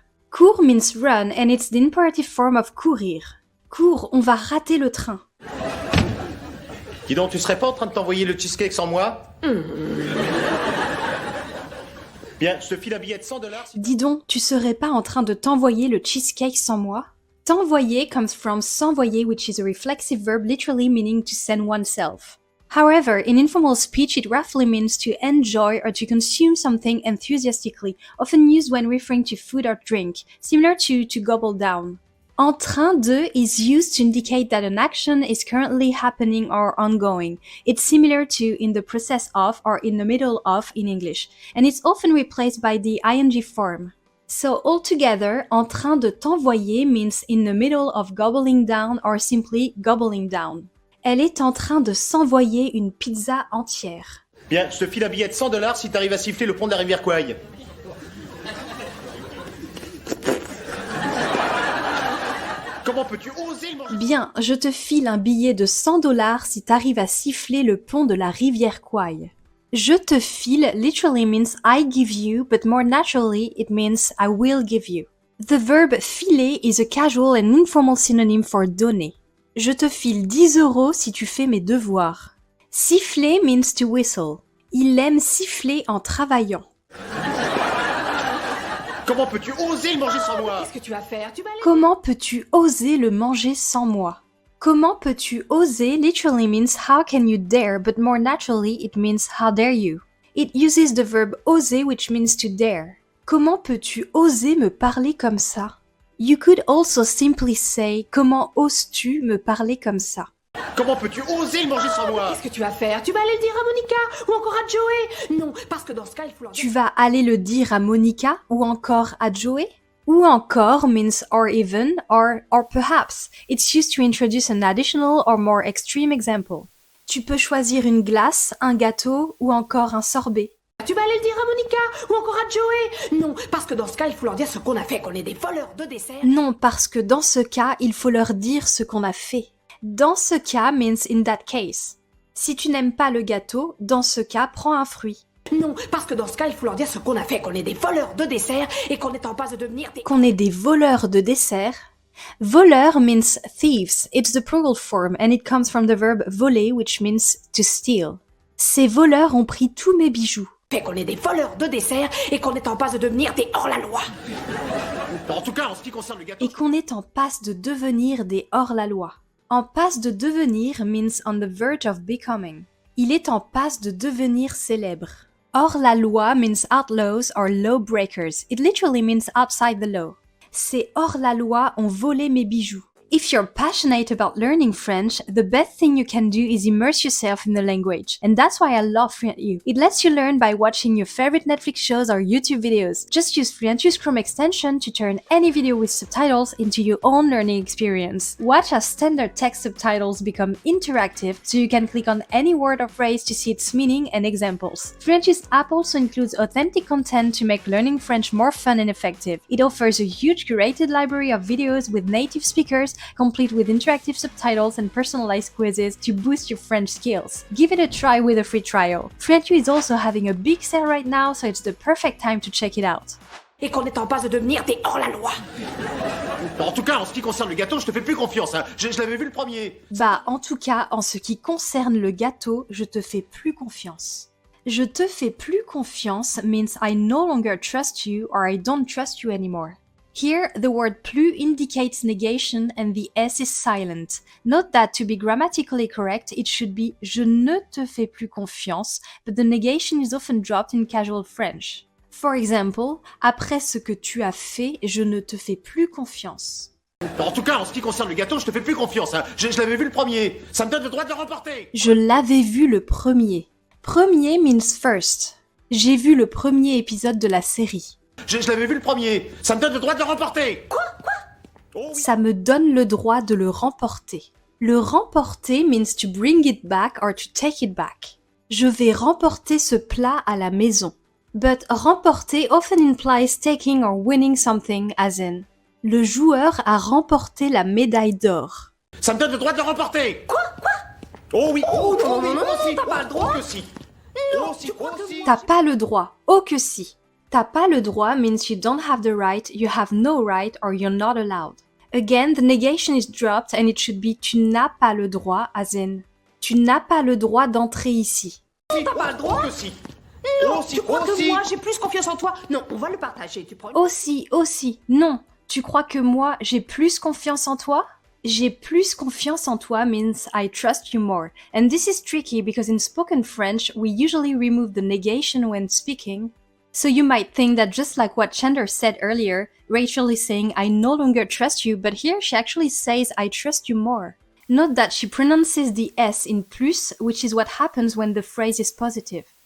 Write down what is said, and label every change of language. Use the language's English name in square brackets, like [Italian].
[English] Cours means run and it's the imperative form of courir. [French] Cours, on va rater le train. Dis donc, tu serais pas en train de t'envoyer le cheesecake sans moi? Bien, je te file un billet de $100. Dis donc, tu serais pas en train de t'envoyer le cheesecake sans moi? [English] T'envoyer comes from s'envoyer, which is a reflexive verb literally meaning to send oneself. However, in informal speech, it roughly means to enjoy or to consume something enthusiastically, often used when referring to food or drink, similar to gobble down. [French] En train de [English] is used to indicate that an action is currently happening or ongoing. It's similar to in the process of or in the middle of in English, and it's often replaced by the ing form. So altogether, [French] en train de t'envoyer [English] means in the middle of gobbling down or simply gobbling down. [French] Elle est en train de s'envoyer une pizza entière. Bien, je te file un billet de $100 si t'arrives à siffler le pont de la rivière Kwai. Comment peux-tu oser le manger? Bien, je te file un billet de $100 si t'arrives à siffler le pont de la rivière Kwai. Je te file [English] literally means I give you, but more naturally it means I will give you. The verb filer is a casual and informal synonym for donner. [French] Je te file 10 € si tu fais mes devoirs. [English] Siffler means to whistle. [French] Il aime siffler en travaillant. Comment peux-tu oser le manger sans moi? Qu'est-ce que tu vas faire? Tu vas aller... Comment peux-tu oser le manger sans moi? Comment peux-tu oser [English] literally means how can you dare, but more naturally it means how dare you. It uses the verb oser which means to dare. [French] Comment peux-tu oser me parler comme ça? [English] You could also simply say [French] comment oses-tu me parler comme ça? Comment peux-tu oser le manger sans moi? Qu'est-ce que tu vas faire? Tu vas aller le dire à Monica ou encore à Joey? Non, parce que dans ce cas, il faut leur dire... Tu vas aller le dire à Monica ou encore à Joey? Ou encore [English] means or even or perhaps. It's used to introduce an additional or more extreme example. [French] Tu peux choisir une glace, un gâteau ou encore un sorbet. Tu vas aller le dire à Monica ou encore à Joey? Non, parce que dans ce cas, il faut leur dire ce qu'on a fait, qu'on est des voleurs de dessert. Non, parce que dans ce cas, il faut leur dire ce qu'on a fait. Dans ce cas [English] means in that case. [French] Si tu n'aimes pas le gâteau, dans ce cas, prends un fruit. Non, parce que dans ce cas, il faut leur dire ce qu'on a fait, qu'on est des voleurs de dessert et qu'on est en passe de devenir des... Qu'on est des voleurs de dessert. [English] Voleur means thieves. It's the plural form and it comes from the verb voler, which means to steal. [French] Ces voleurs ont pris tous mes bijoux. Fait qu'on est des voleurs de dessert et qu'on est en passe de devenir des hors-la-loi. En tout cas, en ce qui concerne le gâteau... Et qu'on est en passe de devenir des hors-la-loi. En passe de devenir [English] means on the verge of becoming. [French] Il est en passe de devenir célèbre. [English] Hors-la-loi means outlaws or law breakers. It literally means outside the law. [French] Ces hors-la-loi ont volé mes bijoux. [English] If you're passionate about learning French, the best thing you can do is immerse yourself in the language. And that's why I love FluentU. It lets you learn by watching your favorite Netflix shows or YouTube videos. Just use FluentU's Chrome extension to turn any video with subtitles into your own learning experience. Watch as standard text subtitles become interactive so you can click on any word or phrase to see its meaning and examples. FluentU's app also includes authentic content to make learning French more fun and effective. It offers a huge curated library of videos with native speakers, complete with interactive subtitles and personalized quizzes to boost your French skills. Give it a try with a free trial. FluentU is also having a big sale right now, so it's the perfect time to check it out. [French] Et qu'on est en passe de devenir des hors-la-loi. En tout cas, en ce qui concerne le gâteau, je te fais plus confiance. Hein. Je l'avais vu le premier. Bah, en tout cas, en ce qui concerne le gâteau, je te fais plus confiance. Je te fais plus confiance [English] means I no longer trust you or I don't trust you anymore. Here, the word plus indicates negation and the S is silent. Note that to be grammatically correct, it should be [French] je ne te fais plus confiance, [English] but the negation is often dropped in casual French. For example, [French] après ce que tu as fait, je ne te fais plus confiance. En tout cas, en ce qui concerne le gâteau, je te fais plus confiance. Hein. Je l'avais vu le premier. Ça me donne le droit de le remporter. Je l'avais vu le premier. Premier means first. J'ai vu le premier épisode de la série. Je l'avais vu le premier. Ça me donne le droit de le remporter. Quoi Oh oui. Ça me donne le droit de le remporter. Le remporter [English] means to bring it back or to take it back. [French] Je vais remporter ce plat à la maison. [English] But remporter often implies taking or winning something, as in [French] le joueur a remporté la médaille d'or. Ça me donne le droit de le remporter. Quoi Oh oui. Oh, non, oui. non, non, Oh, si. t'as pas le droit. Oh que si. Non, Oh si. tu crois Oh que si. T'as pas le droit. Oh que si. T'as pas le droit [English] means you don't have the right, you have no right, or you're not allowed. Again, the negation is dropped and it should be [French] tu n'as pas le droit, [English] as in [French] tu n'as pas le droit d'entrer ici. T'as pas le droit. Oh que si. Non, Oh si. tu crois Oh que si. moi j'ai plus confiance en toi. Non, on va le partager. Tu prends une... Aussi, non. Tu crois que moi, j'ai plus confiance en toi? J'ai plus confiance en toi [English] means I trust you more. And this is tricky because in spoken French, we usually remove the negation when speaking. So you might think that just like what Chandler said earlier, Rachel is saying I no longer trust you, but here she actually says I trust you more. Note that she pronounces the S in plus, which is what happens when the phrase is positive.